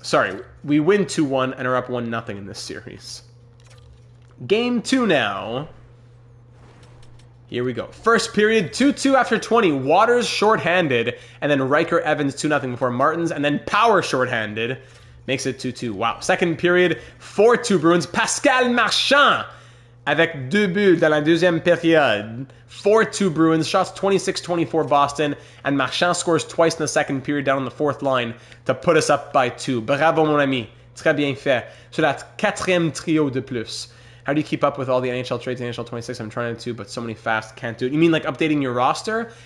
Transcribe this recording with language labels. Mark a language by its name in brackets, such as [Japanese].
[English] Sorry, we win 2-1 and are up 1-0 in this series. Game 2 now. Here we go. First period, 2-2 after 20. Waters shorthanded, and then Riker Evans 2-0 before Martins, and then Power shorthanded. Makes it 2-2. Wow. Second period, 4-2 Bruins. [French] Pascal Marchand avec 2 buts dans la deuxième période. [English] 4-2 Bruins. Shots 26-24 Boston, and Marchand scores twice in the second period down on the 4th line to put us up by 2. [French] Bravo, mon ami. Très bien fait. Sur la 4e trio de plus. [English] How do you keep up with all the NHL trades, NHL 26? I'm trying to, but so many fast, can't do it. You mean like updating your roster?